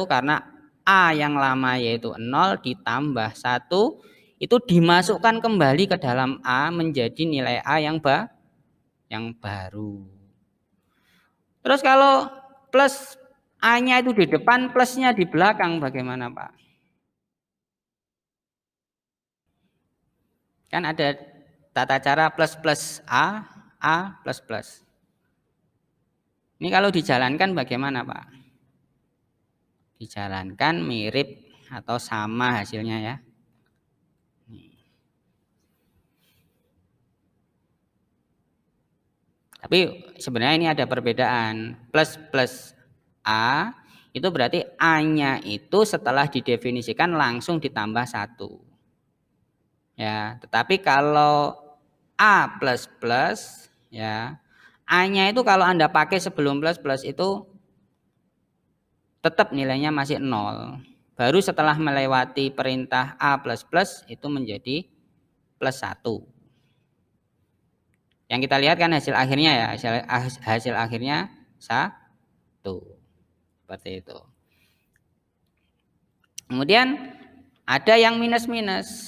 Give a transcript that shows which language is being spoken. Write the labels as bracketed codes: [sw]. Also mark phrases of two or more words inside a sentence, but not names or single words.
[id] Karena A yang lama yaitu 0 ditambah 1 itu dimasukkan kembali ke dalam A menjadi nilai A yang baru. yang baru. Terus kalau plus A-nya itu di depan, plusnya di belakang, bagaimana Pak? Kan ada tata cara plus plus A plus plus. Ini kalau dijalankan bagaimana Pak? Dijalankan mirip atau sama hasilnya ya. Tapi sebenarnya ini ada perbedaan. Plus plus A itu berarti A-nya itu setelah didefinisikan langsung ditambah 1. Ya, tetapi kalau A plus plus ya, A-nya itu kalau Anda pakai sebelum plus plus itu tetap nilainya masih 0. Baru setelah melewati perintah A plus plus itu menjadi plus 1. Yang kita lihat kan hasil akhirnya ya, hasil akhirnya 1. Seperti itu. Kemudian ada yang minus-minus.